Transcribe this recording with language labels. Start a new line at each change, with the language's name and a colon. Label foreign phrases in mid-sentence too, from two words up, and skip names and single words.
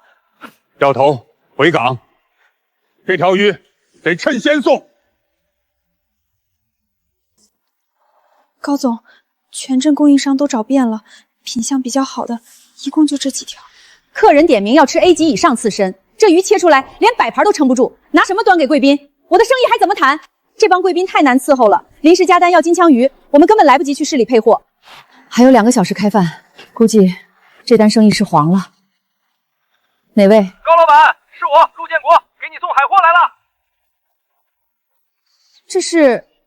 Chinese: 掉头回港，这条鱼得趁先送。高总，全镇供应商都找遍了，品相比较好的一共就这几条。客人点名要吃 A 级以上刺身，这鱼切出来连摆盘都撑不住，拿什么端给贵賓？我的生意還怎麼談？這幫貴賓太難伺候了，臨時加單要金槍魚，我們根本來不及去市裡配貨。還有2個小時開飯，估計這單生意是黃了。哪位？高老闆，是我，陸建國，給你送海貨來了。這是